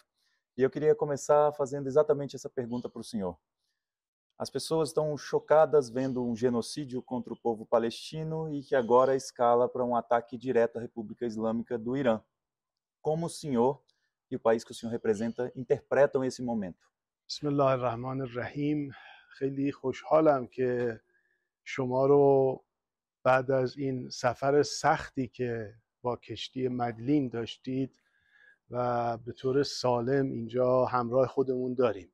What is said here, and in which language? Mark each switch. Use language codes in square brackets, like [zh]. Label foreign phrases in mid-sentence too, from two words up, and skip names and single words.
[pt] E eu queria começar fazendo exatamente essa pergunta para o senhor. As pessoas estão chocadas vendo um genocídio contra o povo palestino e que agora escala para um ataque direto à República Islâmica do Irã. Como o senhor e o país que o senhor representa interpretam esse momento? [fa] Bismillahirrahmanirrahim. خیلی خوشحالم که شما رو بعد از این سفر سختی که با کشتی مدلین داشتید و به طور سالم اینجا همراه خودمون داریم.